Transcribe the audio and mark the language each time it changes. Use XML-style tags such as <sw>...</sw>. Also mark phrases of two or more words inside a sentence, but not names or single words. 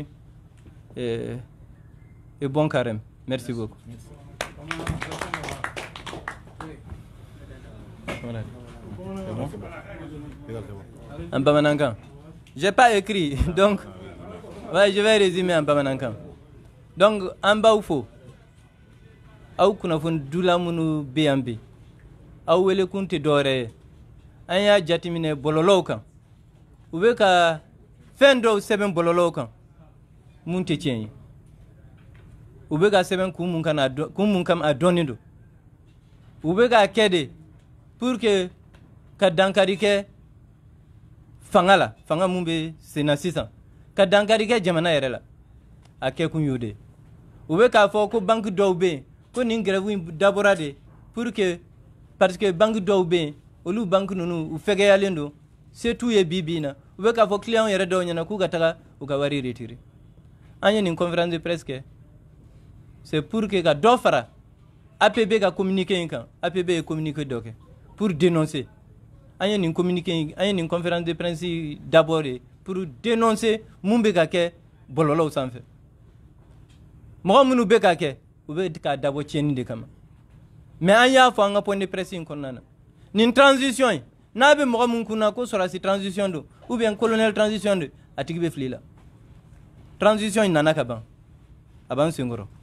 <fr>Et bon carême. Merci beaucoup. Voilà. En Bamanankan. Je n'ai pas écrit, donc ouais, je vais résumer en Bamanankan.</fr> <bm>Donc, en Baoufo, aw kunnafoni dula minnu bɛ yan bi aw wele kun tɛ dɔwɛrɛ ye an y'a jateminɛ bɔlɔlɔw kan u bɛ ka fɛn dɔw sɛbɛn bɔlɔlɔw kan mun tɛ tiɲɛ ye u bɛ ka sɛbɛn kun mun kama a dɔnnen don u bɛ k'a kɛ de</bm> <fr>pour que</fr> <bm>ka dankari kɛ fanga la fanga mun bɛ sen na sisan ka dankari kɛ jamana yɛrɛ la a kɛ kun y'o de u bɛ k'a fɔ ko banque dɔw bɛ yen ko nin grève in dabɔra de</bm> <fr>pour que parce que</fr> <bm>banque dɔw bɛ yen olu banque ninnu u fɛgɛyalen don se t'u ye bi in na u bɛ k'a fɔ client yɛrɛ dɔw ɲɛna k'u ka taga u ka wari retirer an ye nin</bm> <fr>conférence de presse</fr> <bm>kɛ</bm> <fr>c'est pour que</fr> <bm>ka dɔ fara APB ka communiqué in kan APB ye communiqué dɔ kɛ</bm> <fr>pour dénoncer</fr> <bm>an ye nin communiqué in an ye nin</bm> <fr>conférence de presse d'abord</fr> <bm>de</bm> <fr>pour dénoncer</fr> <bm>mun bɛ ka kɛ bɔlɔlɔw sanfɛ mɔgɔ minnu bɛ ka kɛ u bɛ k'a dabɔ tiɲɛni de kama mais an y'a fɔ an ka</bm> <fr>point de presse</fr> <bm>in kɔnɔna na nin transition in n'a bɛ mɔgɔ min kunna ko sɔrɔdasi transition don</bm> <fr>ou bien</fr> <bm>colonel transition don a tigi bɛ fili la transition in nana ka ban a b'an senkɔrɔ</bm>